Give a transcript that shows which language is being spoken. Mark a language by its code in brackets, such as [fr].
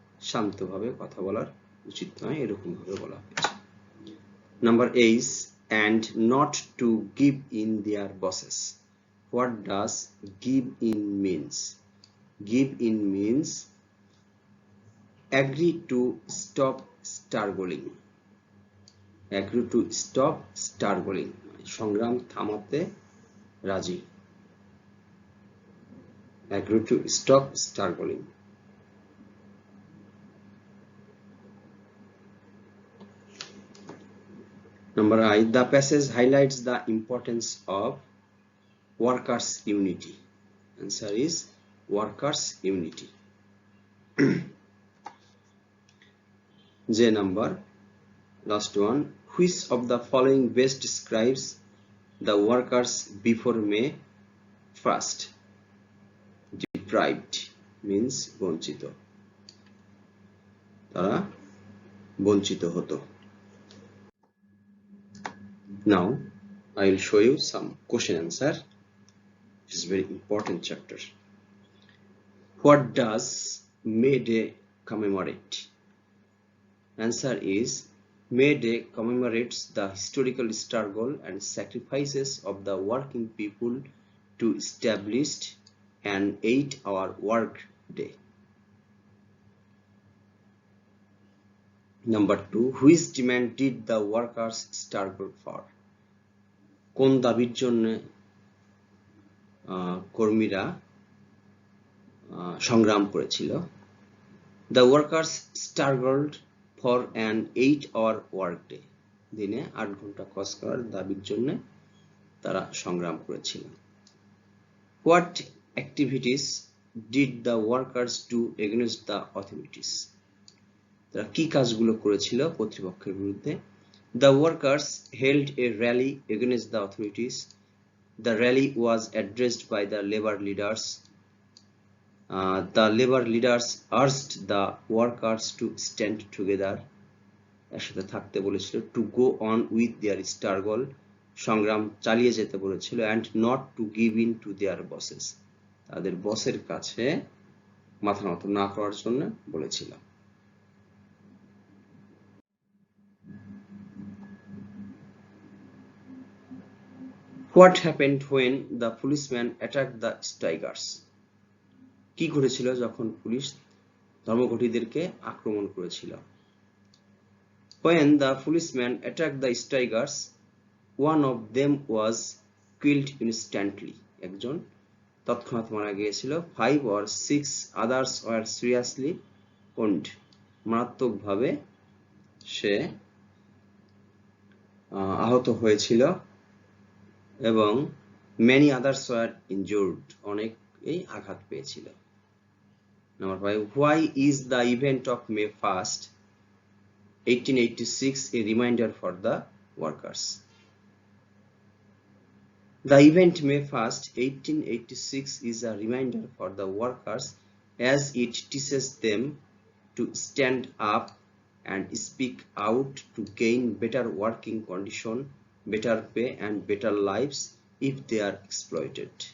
[bn] শান্তভাবে কথা বলার উচিত নয়, এরকম ভাবে বলা হয়েছে। [en] Number H, and not to give in their bosses. What does give in means? Give in means agree to stop struggling. Agree to stop struggling. [bn] সংগ্রাম থামাতে রাজি। [en] Agree to stop struggling. Number I, the passage highlights the importance of workers' unity. Answer is workers' unity. J number, last one, which of the following best describes the workers before May 1st? Deprived means [bn] বঞ্চিত, তারা বঞ্চিত হতো। [en] Now I will show you some question answer. It is very important chapter. What does May Day commemorate? Answer is May Day commemorates the historical struggle and sacrifices of the working people to establish an 8-hour work day. Number 2, which demand did the workers struggle for? [bn] কোন দাবির জন্য কর্মীরা সংগ্রাম করেছিল? [en] The workers struggled for an 8-hour work day. [bn] দিনে 8 ঘন্টা কাজ করার দাবির জন্য তারা সংগ্রাম করেছিল। [en] What activities did the workers do against the authorities? [bn] তারা কি কাজগুলো করেছিল কর্তৃপক্ষের বিরুদ্ধে? [en] The workers held a rally against the authorities The rally was addressed by the labor leaders. The labor leaders urged the workers to stand together. [bn] একসাথে থাকতে বলেছিল, [en] to go on with their struggle, [bn] সংগ্রাম চালিয়ে যেতে বলেছিল, [en] and not to give in to their bosses, [bn] তাদের বসের কাছে মাথা নত না করার জন্য বলেছিল। [en] What happened when the policeman attacked the strikers? [bn] কি ঘটেছিল যখন পুলিশ ধর্মঘটীদেরকে আক্রমণ করেছিল? [en] When the policeman attacked the strikers, one of them was killed instantly. [bn] একজন তৎক্ষণাৎ মারা গিয়েছিল। [en] 5 or 6 others were seriously wounded. [bn] মারাত্মকভাবে সে আহত হয়েছিল এবং [en] many others were injured. [bn] অনেকেই আঘাত পেয়েছিল। [en] Number 5. Why is the event of May 1st, 1886 a reminder for the workers? The event May 1st, 1886 is a reminder for the workers as it teaches them to stand up and speak out to gain better working condition, better pay and better lives if they are exploited.